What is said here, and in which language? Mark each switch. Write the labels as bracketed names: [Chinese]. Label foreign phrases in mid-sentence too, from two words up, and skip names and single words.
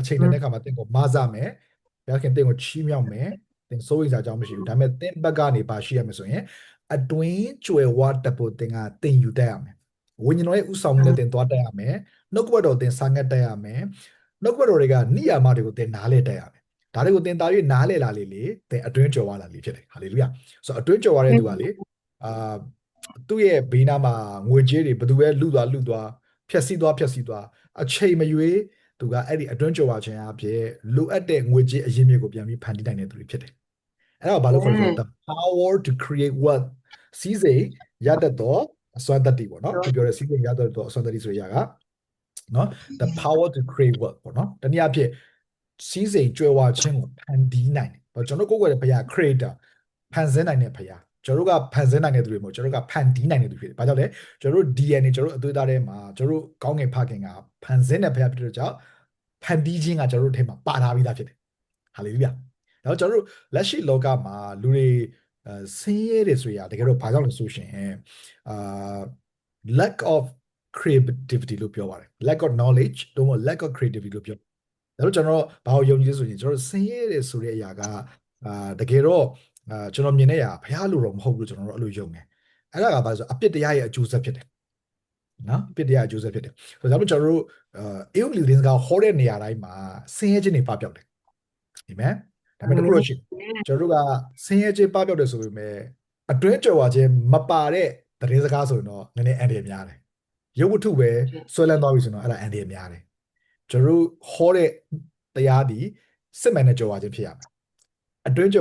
[Burmese] ချိန်နဲ့အခါမှာသင်ကိုမဆမယ်ဘုရားခင်သင်ကိုချီးမြှောက်မယ်သင်စိုးရိမ်စားကြောင်းမရှိဘူးဒါပေမဲ့သင်ဘက်ကနေပါရှိရမယ်ဆိုရင်အတွင်းကြွယ်ဝတတ်ဖို့သင်ကသင်ယူတတ်ရမယ်ဝိညာဉ်တော်ရဲ့ဥဆောင်မှုနဲ့သင်သွားတတ်ရမယ်နှုတ်ကပတ်တော်သင်စာငတ်တတ်ရမယ်နှုတ်ကပတ်တော်တွေကနိယာမတွေကိုသင်နားလဲတတ်ရမယ်ဒါတွေကိုသင်သား၍နားလဲလာလေသင်အတွင်းကြွယ်ဝလာလေဖြစ်တယ်ဟာလေလုယာဆိုတော့အတွင်းကြွယ်ဝတဲ့သူကလေသူ့ရဲ့ဘေးနားမှာငွေကြေးတွေဘယ်သူပဲလူသွားဖျက်ဆီးသွားအချိန်မရွေး သူကအဲ့ဒီအတွင်းကြွယ်ဝခြင်းအဖြစ်လိုအပ်တဲ့ငွေကြေးအရင်းမြစ်ကိုပြန်ပြီးဖန်တီးနိုင်တဲ့သူတွေဖြစ်တယ်အဲ့ဒါကိုဘာလို့ခေါ်လဲဆိုတော့ [English] the power to create wealth [Burmese] စီးစိမ်ရတတ်သော အစွမ်းတတ္တိပေါ့နော်ခုပြောတဲ့စီးစိမ်ရတတ်သောအစွမ်းတတ္တိဆိုရတာနော် [English] the power to create wealth [Burmese] ပေါ့နော်တနည်းအားဖြင့်စီးစိမ်ကြွယ်ဝခြင်း ကိုဖန်တီးနိုင်တယ်ကျွန်တော်ကိုယ်ကိုယ်ရဲ့ဘုရား creator ဖန်ဆင်းနိုင်တဲ့ဘုရားကျွန်တော်တို့ကဖန်ဆင်းနိုင်တဲ့သူတွေမဟုတ်ကျွန်တော်တို့ကဖန်တီးနိုင်တဲ့သူဖြစ်တယ်။ဘာကြောင့်လဲကျွန်တော်တို့ DNA ကျွန်တော်တို့အသွေးသားထဲမှာကျွန်တော်တို့ကောင်းငင်ဖခင်ကဖန်ဆင်းတဲ့ဘုရားဖြစ်တဲ့ကြောင့်ဖန်တီးခြင်းကကျွန်တော်တို့ထဲမှာပါထားပြီးသားဖြစ်တယ်။ဟာလေလုယာ။နောက်ကျွန်တော်တို့လက်ရှိလောကမှာလူတွေဆင်းရဲတယ်ဆိုရတကယ်တော့ဘာကြောင့်လဲဆိုရှင်အာ [English] lack of creativity [Burmese] လို့ပြောပါတယ် [English] lack of knowledge [Burmese] တို့မဟုတ် [English] lack of creativity [Burmese] လို့ပြောဒါတော့ကျွန်တော်ဘာကိုယုံကြည်လဲဆိုရင်ကျွန်တော်ဆင်းရဲတယ်ဆိုတဲ့အရာကတကယ် တော့ကျွန်တော်မြင်တဲ့အရာဘုရားလိုတော့မဟုတ်ဘူးကျွန်တော်တို့အဲ့လိုယုံတယ်အဲ့ဒါကဘာလဲဆိုအပြစ်တရားရဲ့အကျိုးဆက်ဖြစ်တယ်နော်အပြစ်တရားအကျိုးဆက်ဖြစ် တယ်ဆိုတော့ကျွန်တော်တို့အေဝံဂေလိသတင်းစကားဟောတဲ့နေရာတိုင်းမှာဆင်းရဲခြင်းတွေပပျောက်တယ်အာမင်ဒါပေမဲ့တခုတော့ရှိကျွန်တော်တို့ကဆင်းရဲခြင်းပပျောက်တယ်ဆိုပေမဲ့အတွင်းကြွယ်ဝခြင်းမပါတဲ့သတင်းစကားဆိုရင်တော့နည်းနည်းအန္တရာယ်များတယ်ရုပ်ဝတ္ထုပဲဆွဲလန်းသွားပြီဆိုတော့အဲ့ဒါအန္တရာယ်များတယ်ကျွန်တော်တို့ဟောတဲ့တရားဒီစစ်မှန်တဲ့ကြွယ်ဝခြင်းဖြစ်ရမယ်အတွင်းကြွယ်